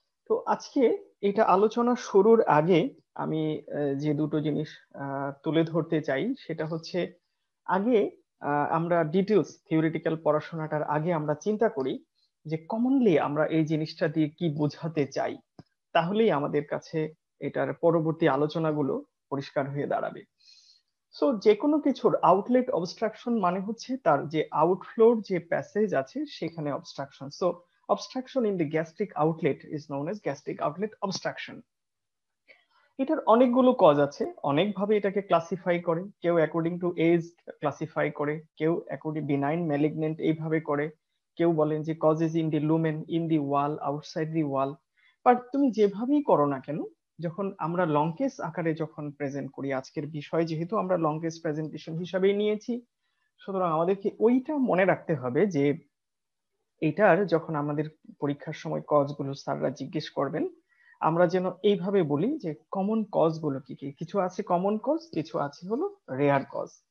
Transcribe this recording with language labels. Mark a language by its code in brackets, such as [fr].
[bn] তো আজকে এটা আলোচনা শুরুর আগে আমি যে দুটো জিনিস তুলে ধরতে চাই সেটা হচ্ছে, আগে আমরা ডিটেলস থিওরিটিক্যাল পড়াশোনাটার আগে আমরা চিন্তা করি যে কমনলি আমরা এই জিনিসটা দিয়ে কি বোঝাতে চাই, তাহলেই আমাদের কাছে এটার পরবর্তী আলোচনাগুলো পরিষ্কার হয়ে দাঁড়াবে। সো যে কোনো কিছুর আউটলেট অবস্ট্রাকশন মানে হচ্ছে তার যে আউটফ্লোর যে প্যাসেজ আছে সেখানে obstruction. [en] So obstruction in the gastric outlet is known as gastric outlet obstruction. [bn] এটার অনেকগুলো কজ আছে, অনেকভাবে এটাকে ক্লাসিফাই করে, কেউ [en] according to age [bn] ক্লাসিফাই করে, কেউ অ্যাকর্ডিং বিনাইন ম্যালিগনেন্ট এইভাবে করে, কেউ বলেন যে [en] Causes in the lumen, in the wall, outside the wall. [bn] But তুমি যেভাবেই করো না কেন, যখন আমরা লং কেস আকারে যখন প্রেজেন্ট করি, আজকের বিষয় যেহেতু আমরা লং কেস প্রেজেন্টেশন হিসাবেই নিয়েছি, সুতরাং আমাদেরকে ওইটা মনে রাখতে হবে যে এটার যখন আমাদের পরীক্ষার সময় কজগুলো স্যাররা জিজ্ঞেস করবেন, আমরা যেন এইভাবে বলি যে কমন কজ গুলো কি কি, কিছু আছে কমন কজ, কিছু আছে হলো রেয়ার কজ।